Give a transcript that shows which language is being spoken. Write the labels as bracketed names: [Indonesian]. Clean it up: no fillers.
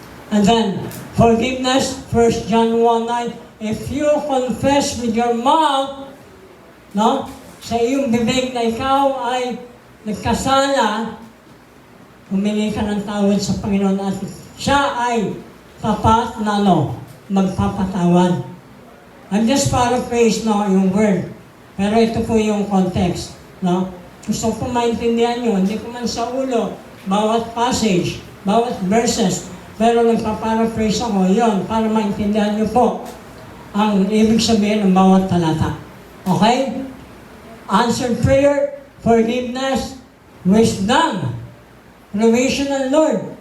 [English] And then, forgiveness, 1 John 1:9, if you confess with your mouth, [Filipino] no, sa iyong bibig na ikaw ay nagkasala, humingi ka ng tawad sa Panginoon at siya ay tapat na magpapatawad. [English] I'm just paraphrase yung word. [Filipino] Pero ito po yung context. No? Gusto ko maintindihan nyo, hindi ko man sa ulo, bawat passage, bawat verses, pero nagpa-paraphrase ako, yon para maintindihan nyo po ang ibig sabihin ng bawat talata. [English] Okay? Answered prayer, forgiveness, wisdom, provisional Lord.